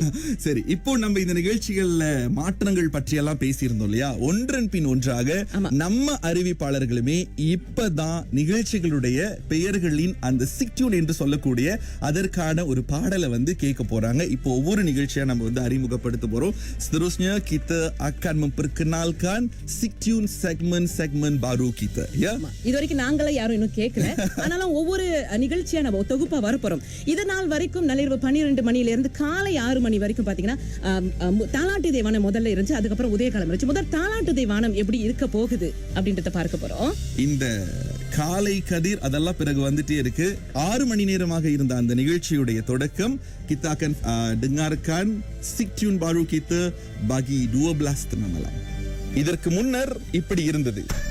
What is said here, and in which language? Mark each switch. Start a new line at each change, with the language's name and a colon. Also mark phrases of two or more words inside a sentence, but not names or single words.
Tamil: சரி, இப்போ நம்ம இந்த நிகழ்ச்சிகள்ல மாற்றங்கள் பற்றி எல்லாம் பேசியிருந்தோம் இல்லையா? ஒன்றன் பின் ஒன்றாக நம்ம அறிவிப்பாளர்களுமே இப்பதான் நிகழ்ச்சிகளுடைய பெயர்களின் அந்த சிக்டியூன் என்று சொல்லக்கூடிய அதற்கான ஒரு பாடலை வந்து கேட்க போறாங்க. இப்போ ஒவ்வொரு நிகழ்ச்சியா நம்ம வந்து அறிமுகப்படுத்த போறோம்.
Malay: Seterusnya kita akan memperkenalkan Siktune segmen baru kita. Ya.
Tamil: இதுவரைக்கும் நாங்களே யாரும் இன்னும் கேட்கல. ஆனாலும் ஒவ்வொரு நிகழ்ச்சியா நம்ம தொகுப்பா வரப்போறோம். இதனால் வரைக்கும் நள்ளிரவு 12 மணில இருந்து காலை 6 மணி வரைக்கும் பாத்தீங்கன்னா தாலாட்டு தேவானம் முதல்ல இருந்துச்சு. அதுக்கப்புறம் உதயகாலம் இருந்துச்சு. முதல் தாலாட்டு தேவானம் எப்படி இருக்க போகுது அப்படின்றத பார்க்க போறோம். இந்த காலை கதிர் அதெல்லாம் பிறகு வந்துட்டே இருக்கு. 6 மணி நேரமாக இருந்த அந்த நிகழ்ச்சியுடைய தொடக்கம்
Malay: kita akan dengarkan Siktune baru kita bagi 12 tengah malam.
Tamil: இதற்கு முன்னர் இப்படி இருந்தது.